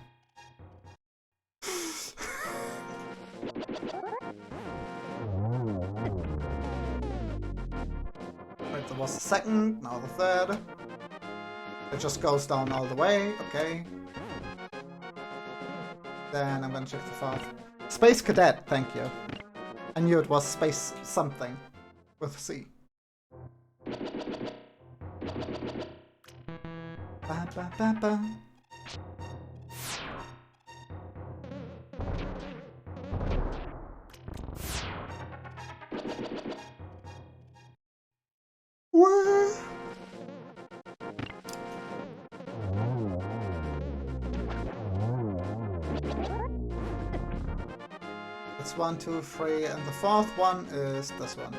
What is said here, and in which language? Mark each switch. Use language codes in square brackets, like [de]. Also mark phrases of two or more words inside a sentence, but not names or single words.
[en] Right, there was the second, now the third. It just goes down all the way, okay. Then I'm gonna check the fourth. Space Cadet, thank you. I knew it was Space something with C. Ba, ba, ba, ba. Where? That's 1, 2, 3, and the fourth one is this one.